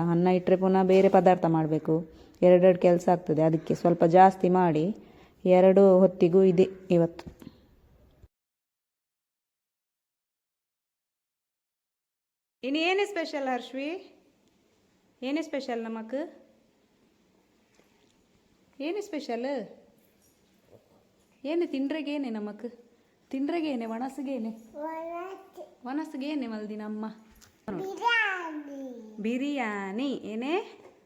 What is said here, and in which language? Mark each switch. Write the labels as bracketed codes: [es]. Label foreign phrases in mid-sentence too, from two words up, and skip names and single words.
[kn] ಅನ್ನ ಇಟ್ಟರೆ ಪುನಃ ಬೇರೆ ಪದಾರ್ಥ ಮಾಡಬೇಕು, 2 ಕೆಲಸ ಆಗ್ತದೆ. ಅದಕ್ಕೆ ಸ್ವಲ್ಪ ಜಾಸ್ತಿ ಮಾಡಿ 2 ಹೊತ್ತಿಗೂ ಇದೆ ಇವತ್ತು. ಇನ್ನು ಏನೇ ಸ್ಪೆಷಲ್ ಹರ್ಷ್ವಿ? [tcy] ಏನೇ ಸ್ಪೆಷಲ್ ನಮಕ್? ಏನೇ ಸ್ಪೆಷಲ್? ಏನೇ ತಿಂಡ್ರೆಗೇನೆ ನಮಕ್? ತಿಂಡ್ರೆಗೇನೆ ವನಸ್ಗೇನೆ ಮಲ್ದಿನ ಅಮ್ಮ ಬಿರಿಯಾನಿ. ಏನೇ